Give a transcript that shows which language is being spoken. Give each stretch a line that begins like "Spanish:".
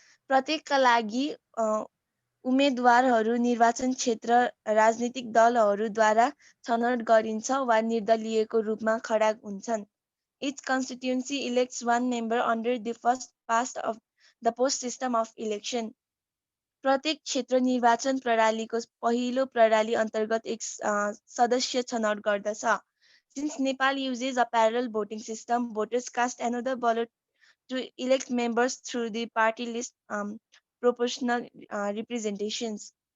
Nepali: प्रत्येकका लागि उम्मेदवारहरू निर्वाचन क्षेत्र राजनीतिक दलहरूद्वारा छनौट गरिन्छ वा निर्दलीयको रूपमा खडा हुन्छन्.
English: Each constituency elects one member under the first past of the post system of election.
Nepali: प्रत्येक क्षेत्र निर्वाचन प्रणालीको पहिलो प्रणाली अन्तर्गत एक सदस्य छनौट गर्दछ.
English: Since Nepal uses a parallel voting system, voters cast another ballot to elect members through the party list proportional representations.